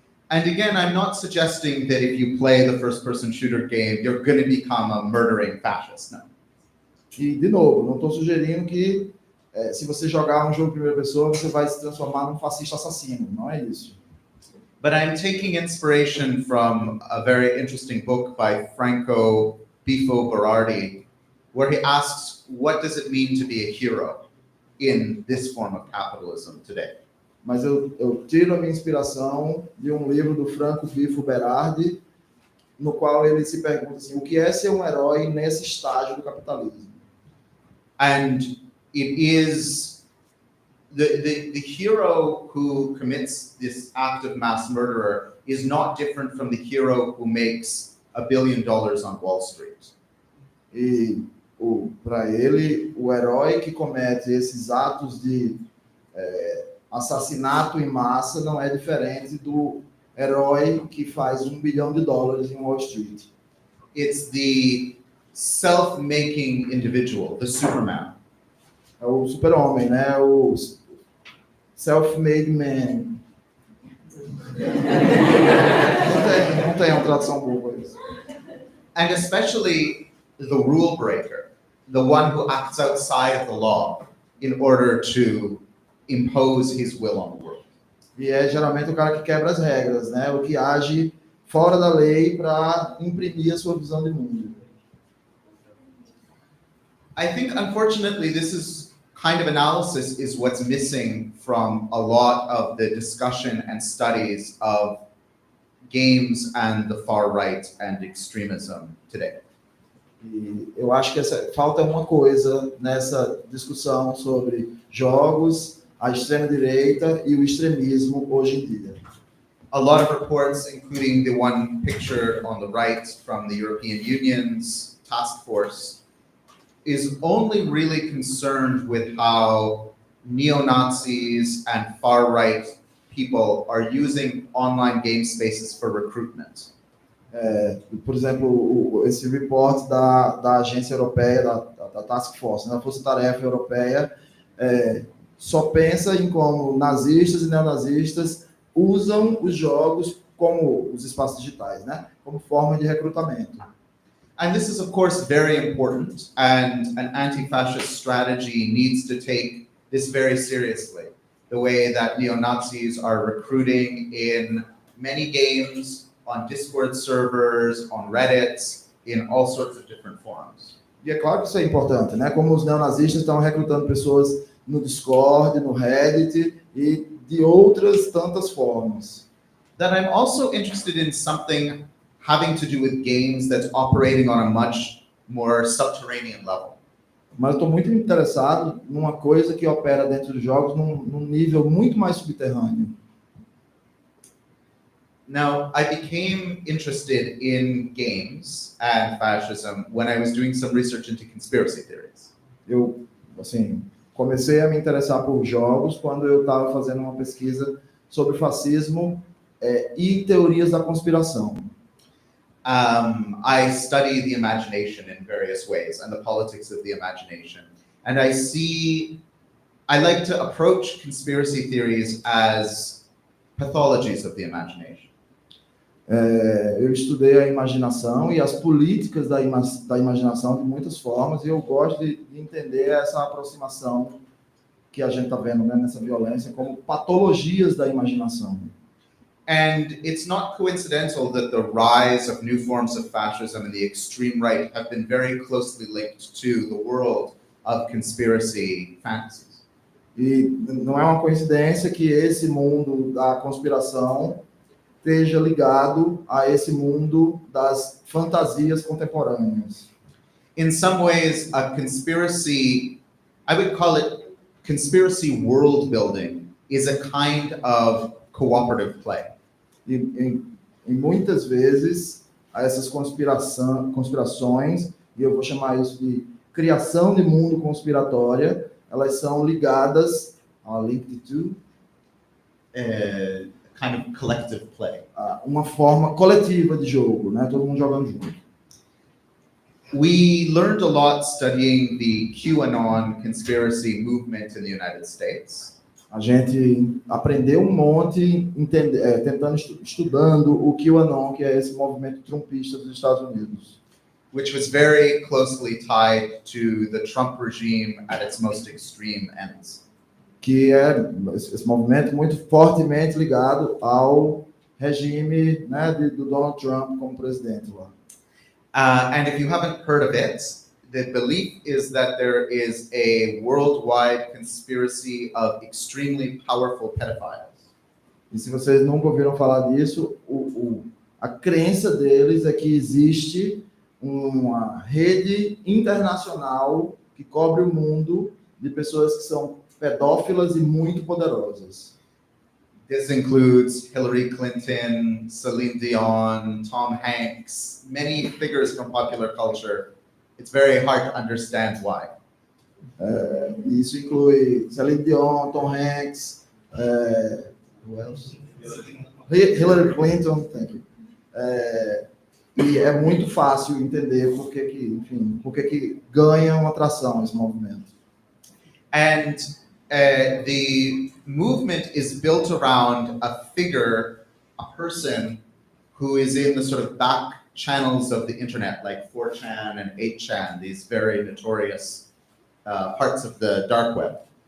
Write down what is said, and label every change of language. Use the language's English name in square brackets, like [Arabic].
[English] And again, I'm not suggesting that if you play the first-person shooter game, you're going to become a murdering fascist. No. [Portuguese] E, de novo, não estou sugerindo que se você jogar um jogo de primeira pessoa, você vai se transformar num fascista assassino. Não é isso. [English] But I'm taking inspiration from a very interesting book by Franco Bifo Berardi, where he asks, what does it mean to be a hero in this form of capitalism today? [Portuguese] Mas eu tiro a minha inspiração de um livro do Franco Bifo Berardi, no qual ele se pergunta assim, o que é ser um herói nesse estágio do capitalismo? [English] And it is the hero who commits this act of mass murderer is not different from the hero who makes $1 billion on Wall Street. [Portuguese] E para ele, o herói que comete esses atos de assassinato em massa não é diferente do herói que faz $1 bilhão em Wall Street. [English] It's the self-making individual, the Superman. [Portuguese] É o super-homem, né? O self-made man. Não tem uma tradução boa para isso. [English] And especially the rule breaker, the one who acts outside of the law in order to impose his will on the world. [Portuguese] E é geralmente o cara que quebra as regras, né? O que age fora da lei para imprimir a sua visão de mundo. [English] I think, unfortunately, this is kind of analysis is what's missing from a lot of the discussion and studies of games and the far right and extremism today. [Portuguese] E eu acho que falta uma coisa nessa discussão sobre jogos, a extrema-direita e o extremismo hoje em dia. [English] A lot of reports, including the one pictured on the right from the European Union's task force, is only really concerned with how neo-Nazis and far-right people are using online game spaces for recruitment. [Portuguese] Por exemplo, esse report da agência europeia, da Task Force, da Força-Tarefa Europeia, só pensa em como nazistas e neonazistas usam os jogos como os espaços digitais, né? Como forma de recrutamento. [English] And this is, of course, very important, and an anti-fascist strategy needs to take this very seriously. The way that neo-Nazis are recruiting in many games, on Discord servers, on Reddit, in all sorts of different forums. [Portuguese] E é claro que isso é importante, né? Como os neonazistas estão recrutando pessoas no Discord, no Reddit e de outras tantas formas. [English] That I'm also interested in something having to do with games that's operating on a much more subterranean level. [Portuguese] Mas eu estou muito interessado numa coisa que opera dentro dos jogos num nível muito mais subterrâneo. [English] Now, I became interested in games and fascism when I was doing some research into conspiracy theories. [Portuguese] Eu, assim, comecei a me interessar por jogos quando eu estava fazendo uma pesquisa sobre fascismo e teorias da conspiração. [English] I study the imagination in various ways and the politics of the imagination. And I like to approach conspiracy theories as pathologies of the imagination. [Portuguese] Eu estudei a imaginação e as políticas da imaginação de muitas formas, e eu gosto de entender essa aproximação que a gente está vendo, né, nessa violência como patologias da imaginação. [English] And it's not coincidental that the rise of new forms of fascism and the extreme right have been very closely linked to the world of conspiracy fantasies. [Portuguese] E não é uma coincidência que esse mundo da conspiração esteja ligado a esse mundo das fantasias contemporâneas. [English] In some ways, a conspiracy, I would call it conspiracy world building, is a kind of cooperative play. [Portuguese] E muitas vezes, essas conspirações, e eu vou chamar isso de criação de mundo conspiratória, elas são ligadas, [English] linked to, kind of collective play. [Portuguese] Uma forma coletiva de jogo, né? Todo mundo jogando junto. [English] We learned a lot studying the QAnon conspiracy movement in the United States. [Portuguese] A gente aprendeu um monte estudando o QAnon, que é esse movimento trumpista dos Estados Unidos. Which was very closely tied to the Trump regime at its most extreme ends. Que é esse movimento muito fortemente ligado ao regime, né, do Donald Trump como presidente lá. [English] And if you haven't heard of it, the belief is that there is a worldwide conspiracy of extremely powerful pedophiles. [Portuguese] E se vocês nunca ouviram falar disso, a crença deles é que existe uma rede internacional que cobre o mundo de pessoas que são pedófilas e muito poderosas. [English] This includes Hillary Clinton, Celine Dion, Tom Hanks, many figures from popular culture. It's very hard to understand why. [Portuguese] Isso inclui Celine Dion, Tom Hanks, [English] who else? Hillary Clinton, thank you. [Portuguese] E é muito fácil entender por que ganha uma atração esse movimento. [English] And the movement is built around a figure, a person who is in the sort of back channels of the internet, like 4chan and 8chan, these very notorious parts of the dark web.